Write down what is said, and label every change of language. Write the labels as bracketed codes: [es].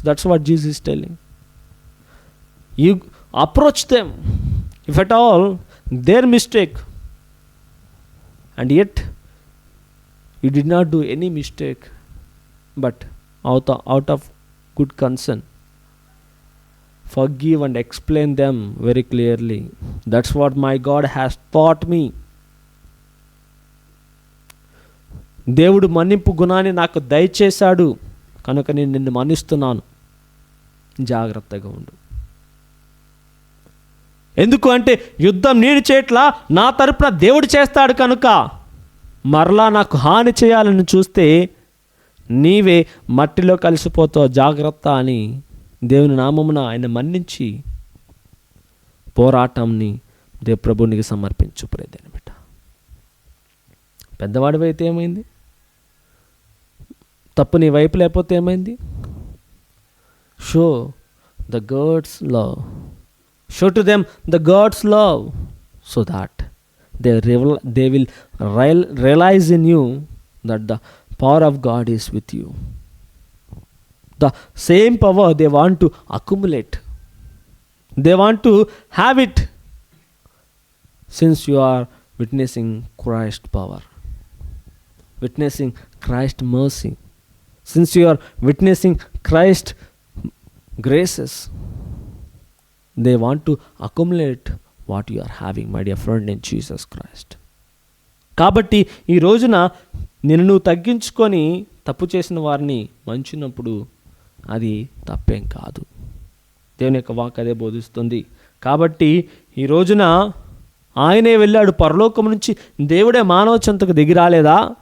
[en] That's what Jesus is telling. You approach them, if at all their mistake, and yet you did not do any mistake, but out of good concern, forgive and explain them very clearly. That's what my God has taught me. [te] దేవుడు మన్నింపు గుణాన్ని నాకు దయచేశాడు కనుక నేను నిన్ను మన్నిస్తున్నాను, జాగ్రత్తగా ఉండు. ఎందుకు అంటే యుద్ధం నేను చేయట్లా, నా తరపున దేవుడు చేస్తాడు కనుక మరలా నాకు హాని చేయాలని చూస్తే నీవే మట్టిలో కలిసిపోతావు, జాగ్రత్త అని దేవుని నామమున ఆయన మన్నించి పోరాటంని ప్రభునికి సమర్పించు. ప్రేదేని బిడ్డ, పెద్దవాడివైతే ఏమైంది, తప్పు నీ వైపు లేకపోతే ఏమైంది? [en] Show the God's love, show to them the God's love, so that they will realize in you that the power of God is with you. The same power they want to accumulate, they want to have it, since you are witnessing Christ's power, witnessing Christ's mercy, since you are witnessing Christ's graces. They want to accumulate what you are having, my dear friend, in Jesus Christ. [te] కాబట్టి ఈ రోజున నిన్ను తగ్గించుకొని తప్పు చేసిన వారిని మంచినప్పుడు అది తప్పేం కాదు. దేవుని యొక్క వాక్ అదే బోధిస్తుంది. కాబట్టి ఈ రోజున ఆయనే వెళ్ళాడు పరలోకం నుంచి, దేవుడే మానవ చెంతకు దిగి రాలేదా?